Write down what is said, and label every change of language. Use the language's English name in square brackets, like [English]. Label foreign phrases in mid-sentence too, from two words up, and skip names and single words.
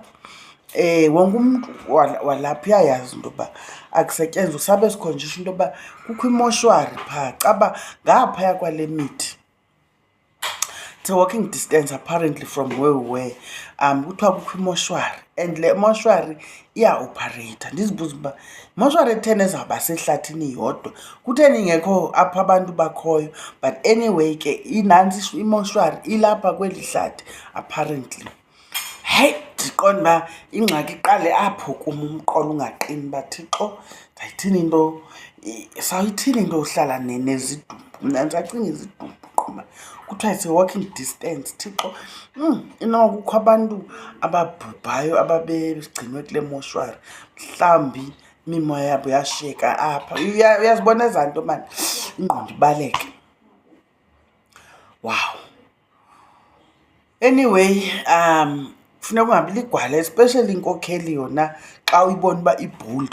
[Xhosa] Wonke umntu walapha uyayazi into yoba akusetyenzwa. Sabe sikhonjiswa into yoba kukho imoshwari phaa, caba ngaphaya kwale mithi. [English] It's a walking distance apparently from where we were. [Xhosa] Kuthiwa kukho imoshwari, and le moshwari iya-operate. Ndizibuza uba imoshwari etheni ezawuba sehlathini yodwa, kutheni ingekho apha abantu bakhoyo. [English] But anyway [Xhosa] ke inantsi imoshwari ilapha kweli hlathi apparently. Heyi, ndiqonda uba ingxaki iqale apho kum, umqolo ungaqini uba Thixo, ndayithini into, sawuyithini into uhlala nezidumbu. Mna ndisacinga izidumbu qoma, kuthiwa [English] it's a walking distance. [Xhosa] Thixo, inoko kukho abantu ababhubhayo ababegcinwe kule moshwari, mhlawumbi imimoya yabo yashiyeka apha. Uyazibona ezaa nto mani, ingqondo ibaleke. Wow. Anyway, funeka ungabi ligwala, especially inkokheli yona xa uyibona uba ibhuldi.